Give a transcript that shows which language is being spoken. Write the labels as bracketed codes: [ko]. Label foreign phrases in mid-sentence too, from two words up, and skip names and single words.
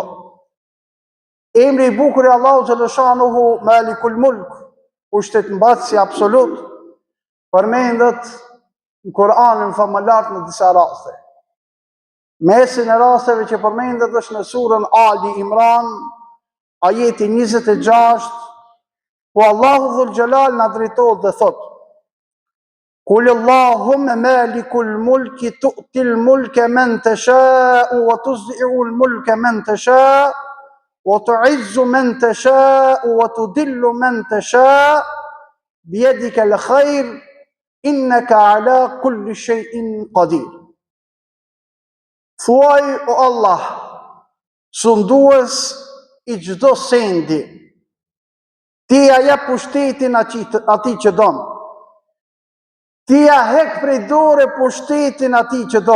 [sq] Emri i bukur i Allahu xhaleshanuhu, Malikul Mulk, pushtetmbajtësi absolut, përmendet në Kur'anin famëlar në disa raste. Mesin e rasteve që përmendet është në surën Ali Imran, ajeti 26, ku Allahu [ar] ذو الجلال [sq] na drejtohet dhe thot: [ar] قل اللهم مالك الملك تؤتي الملك من تشاء وتنزع الملك من تشاء وتعز من تشاء وتذل من تشاء بيدك الخير إنك على كل شيء قدير. [sq] Thuaj o Allah, sundues i çdo sendi, ti ja jep pushtetin atij që don. Ti ja hek prej dore pushtetin atij që do.